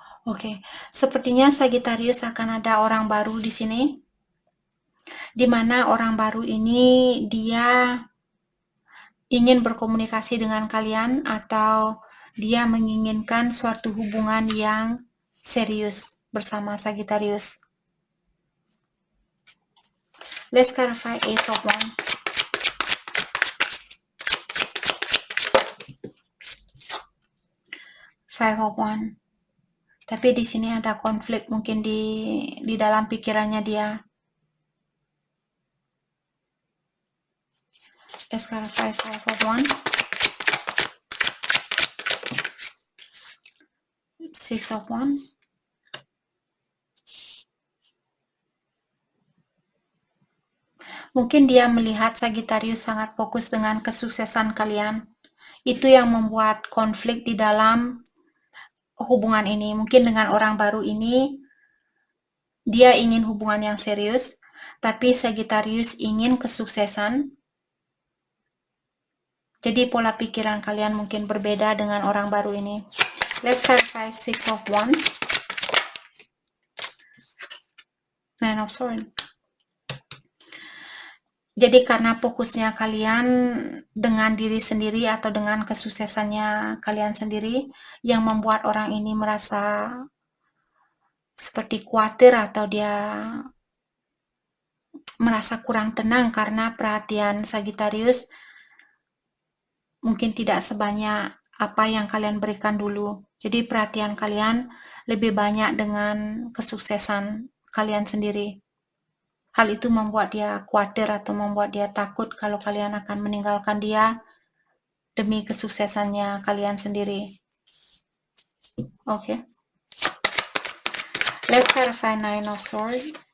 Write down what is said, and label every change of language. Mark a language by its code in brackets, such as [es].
[id] Oke, sepertinya Sagittarius akan ada orang baru di sini, di mana orang baru ini dia ingin berkomunikasi dengan kalian atau dia menginginkan suatu hubungan yang serius bersama Sagittarius. [en] Let's clarify Ace of Wands. [id] Five of Wands. Tapi di sini ada konflik mungkin di dalam pikirannya dia. [en] Let's clarify Five of Wands. Six of Wands. [id] Mungkin dia melihat Sagittarius sangat fokus dengan kesuksesan kalian. Itu yang membuat konflik di dalam hubungan ini. Mungkin dengan orang baru ini, dia ingin hubungan yang serius, tapi Sagittarius ingin kesuksesan. Jadi pola pikiran kalian mungkin berbeda dengan orang baru ini. [en] Let's clarify Six of Wands. Nine of Swords. [id] Jadi karena fokusnya kalian dengan diri sendiri atau dengan kesuksesannya kalian sendiri yang membuat orang ini merasa seperti khawatir atau dia merasa kurang tenang karena perhatian Sagittarius mungkin tidak sebanyak apa yang kalian berikan dulu. Jadi perhatian kalian lebih banyak dengan kesuksesan kalian sendiri. Hal itu membuat dia khawatir atau membuat dia takut kalau kalian akan meninggalkan dia demi kesuksesannya kalian sendiri. Oke. [en] Let's clarify Nine of Swords.